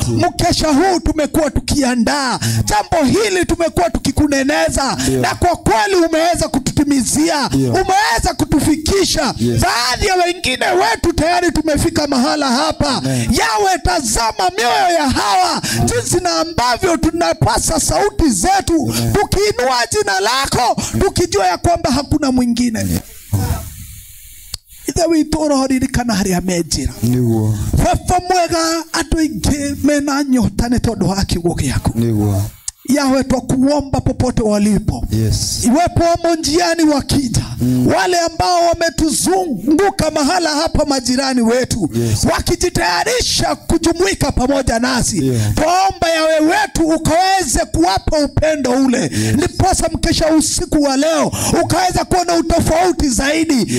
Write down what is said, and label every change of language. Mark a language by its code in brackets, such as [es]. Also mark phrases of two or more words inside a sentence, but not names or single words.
[sw] Mkesha huu tumekuwa tukiandaa jambo hili, tumekuwa tukikuneneza, na kwa kweli umeweza kututimizia, umeweza kutufikisha. Baadhi ya wengine wetu tayari tumefika mahala hapa. Yawe tazama mioyo ya hawa, jinsi na ambavyo tunapasa sauti zetu tukiinua jina lako, tukijua ya kwamba hakuna mwingine. [ki] Ithe witũ roririkana harĩa menjira nĩguo baba mwega, andũ aingĩ mena nyota nĩ tondũ wa kiugo gĩaku nĩguo. [sw] Yawe twakuomba popote walipo, iwepo wamo njiani wakija, wale ambao wametuzunguka mahala hapa, majirani wetu wakijitayarisha kujumuika pamoja nasi, tuomba yawe wetu ukaweze kuwapa upendo ule, ndiposa mkesha usiku wa leo ukaweza kuona utofauti zaidi.